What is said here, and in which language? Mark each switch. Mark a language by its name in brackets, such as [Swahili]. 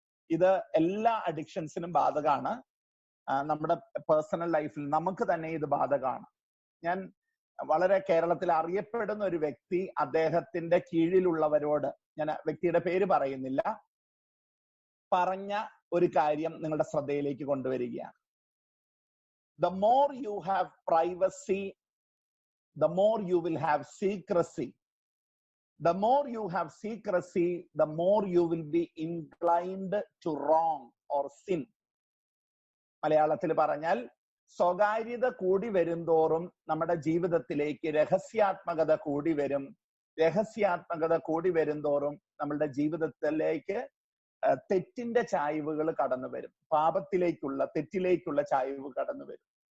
[Malayalam] ഇത് എല്ലാ അഡിക്ഷൻസിനും ബാധകമാണ്. നമ്മുടെ പേഴ്സണൽ ലൈഫിൽ നമുക്ക് തന്നെ ഇത് ബാധകമാണ്. ഞാൻ വളരെ കേരളത്തിൽ അറിയപ്പെടുന്ന ഒരു വ്യക്തി അദ്ദേഹത്തിന്റെ കീഴിലുള്ളവരോട്, ഞാൻ വ്യക്തിയുടെ പേര് പറയുന്നില്ല, പറഞ്ഞ ഒരു കാര്യം നിങ്ങളുടെ ശ്രദ്ധയിലേക്ക് കൊണ്ടുവരികയാണ്. [English] The more you have privacy, the more you will have secrecy. The more you have secrecy, the more you will be inclined to wrong or sin. [Malayalam] മലയാളത്തിൽ പറഞ്ഞാൽ, സ്വകാര്യത കൂടി വരുംതോറും നമ്മുടെ ജീവിതത്തിലേക്ക് രഹസ്യാത്മകത കൂടി വരും. രഹസ്യാത്മകത കൂടി വരുംതോറും നമ്മളുടെ ജീവിതത്തിലേക്ക് തെറ്റിന്റെ ചായ്വുകൾ കടന്നു വരും, പാപത്തിലേക്കുള്ള തെറ്റിലേക്കുള്ള ചായ്വ് കടന്നു വരും.